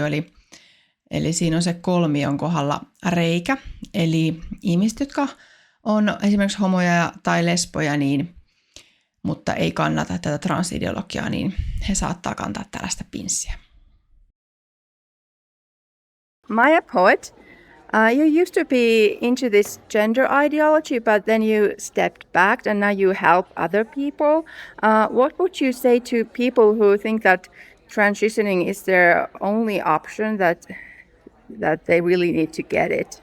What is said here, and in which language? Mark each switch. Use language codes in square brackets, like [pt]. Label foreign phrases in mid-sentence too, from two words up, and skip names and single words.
[fi] Eli siinä on se kolmion kohdalla reikä. Eli ihmiset, jotka on esimerkiksi homoja tai lesboja, mutta ei kannata tätä transideologiaa, niin he saattaa kantaa tällaista pinssiä. [en] Maia Poet, you used to be into this gender ideology, but then you stepped back and now you help other people. What would you say to people who think that transitioning is their only option, that they really need to get it?